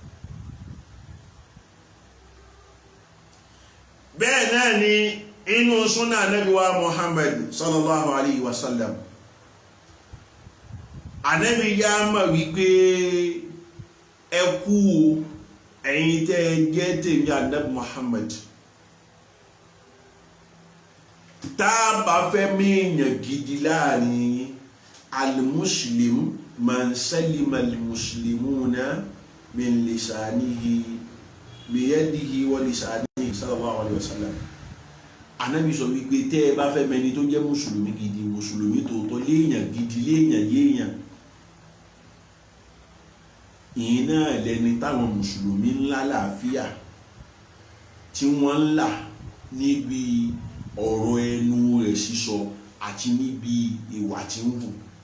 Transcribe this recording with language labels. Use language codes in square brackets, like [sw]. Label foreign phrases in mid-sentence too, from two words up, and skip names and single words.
[yo] Bẹ́ẹ̀ náà ni inú súnà Ànábì wa Muhammad [ar] صلى الله عليه وسلم, [yo] Ànábì yá mọ̀ wípé ẹ kú ẹ̀yin tẹ́ jẹ́ tèmi Ànábì Muhammad. Tá a bá fẹ́ mẹ́yàn gidi láàrin [ar] المسلم من سلم المسلمون من لسانه بيده ولسانه صلى الله عليه وسلم. [yo] Ànábì sọ wípé tẹ́ ẹ bá fẹ́ mẹ́ni tó jẹ́ mùsùlùmí gidi, mùsùlùmí tòótọ́, léèyàn gidi, léèyàn yéèyàn, ìyẹn náà lẹni táwọn mùsùlùmí ńlá làáfíà tí wọ́n ń là níbi ọ̀rọ̀ ẹnu rẹ̀ sísọ àti níbi ìwà tí ń wù.